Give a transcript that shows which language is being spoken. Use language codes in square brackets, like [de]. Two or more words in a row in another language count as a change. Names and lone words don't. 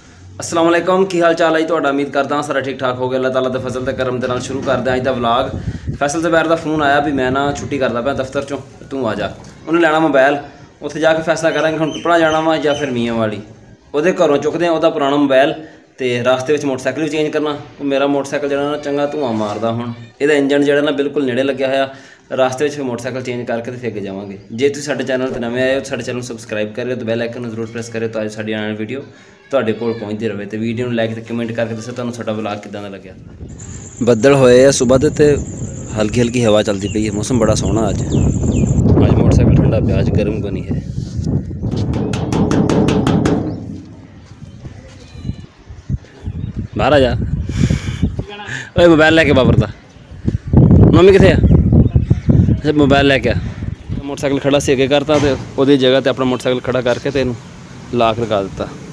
[ar] السلام علیکم [pa] ਕੀ ਹਾਲ ਚਾਲ ਹੈ ਤੁਹਾਡਾ। ਉਮੀਦ ਕਰਦਾ ਹਾਂ ਸਾਰਾ ਠੀਕ ਠਾਕ ਹੋ ਗਿਆ। ਅੱਲਾਹ ਤਾਲਾ ਦੇ ਫ਼ਜ਼ਲ ਤੇ ਕਰਮ ਦੇ ਨਾਲ ਸ਼ੁਰੂ ਕਰਦੇ ਅੱਜ ਦਾ ਵਲੌਗ। ਫ਼ੈਸਲ ਜ਼ੁਬੈਰ ਦਾ ਫ਼ੋਨ ਆਇਆ ਭੀ ਮੈਂ ਨਾ ਛੁੱਟੀ ਕਰਦਾ ਪਿਆ ਦਫ਼ਤਰ ਚੋਂ, ਤੂ ਆ ਜਾ। ਉਨ੍ਹੇਂ ਲੈਣਾ ਮੋਬਾਈਲ, ਉੱਥੇ ਜਾਕੇ ਫ਼ੈਸਲਾ ਕਰਾਂਗੇ ਹੁਣ ਪਿਪੜਾ ਜਾਣਾ ਵਾ ਯਾ ਫਿਰ ਮੀਆਂ ਵਾਲੀ। ਉਹਦੇ ਘਰੋਂ ਚੁੱਕਦੇ ਆ ਉਹਦਾ ਪੁਰਾਣਾ ਮੋਬਾਈਲ ਤੇ ਰਾਸਤੇ ਵਿੱਚ ਮੋਟਰਸਾਈਕਲ ਵੀ ਚੇਂਜ ਕਰਨਾ। ਉਹ ਮੇਰਾ ਮੋਟਰਸਾਈਕਲ ਜਿਹੜਾ ਨਾ ਚੰਗਾ ਧੂੰਆਂ ਮਾਰਦਾ, ਹੁਣ ਇਹਦਾ ਇੰਜਣ ਜਿਹੜਾ ਨਾ ਬਿਲਕੁਲ ਨੇੜੇ ਲੱਗਿਆ ਹੋਇਆ। ਰਾਸਤੇ ਵਿੱਚ ਫਿਰ ਮੋਟਰਸਾਈਕਲ ਚੇਂਜ ਕਰਕੇ ਤੇ ਫਿਰ ਅੱਗੇ ਜਾਵਾਂਗੇ। ਜੇ ਤੁਸੀਂ ਸਾਡੇ ਚੈਨਲ 'ਤੇ ਨਵੇਂ ਆਏ ਹੋ ਸਾਡੇ ਚੈਨਲ ਨੂੰ ਸਬਸਕ੍ਰਾਈਬ ਕਰਿਓ ਤੇ [en] bell icon [pa] ਨੂੰ ਜ਼ਰੂਰ ਪ੍ਰੈਸ ਕਰਿਓ ਤਾਂ ਸਾਡੀ ਆਉਣ ਵਾਲੀ ਵੀਡੀਓ ਤੁਹਾਡੇ ਕੋਲ ਪਹੁੰਚਦੀ ਰਹੇ। ਤੇ ਵੀਡੀਓ ਨੂੰ ਲਾਈਕ ਤੇ ਕਮੈਂਟ ਕਰਕੇ ਦੱਸੋ ਤੁਹਾਨੂੰ ਸਾਡਾ ਵਲੌਗ ਕਿੱਦਾਂ ਦਾ ਲੱਗਿਆ। ਬੱਦਲ ਹੋਏ ਆ ਸੁਬਾਹ ਦੇ ਤੇ ਹਲਕੀ ਹਲਕੀ ਹਵਾ ਚੱਲਦੀ ਪਈ ਹੈ। ਮੌਸਮ ਬੜਾ ਸੋਹਣਾ ਅੱਜ ਮੋਟਰਸਾਈਕਲ ਠੰਡਾ ਪਿਆ, ਅੱਜ ਗਰਮ ਬਣੀ ਹੈ। ਬਾਹਰ ਆ ਜਾ। ਓਏ ਮੋਬਾਈਲ ਲੈਕੇ ਬਾਬਰ ਦਾ ਮੰਮੀ ਕਿਤਨੇ ਆ? ਅੱਛਾ ਮੋਬਾਈਲ ਲੈਕੇ ਆ। ਮੋਟਰਸਾਈਕਲ ਖੜ੍ਹਾ ਸੀ ਅੱਗੇ ਕਰਤਾ ਤੋ ਵੋ ਜਗ੍ਹਾ ਤੇ ਅਪਣਾ ਮੋਟਰਸਾਈਕਲ ਖੜ੍ਹਾ ਕਰਕੇ ਤੇਨ ਲਾਕ ਲਗਾ ਦਿੱਤਾ।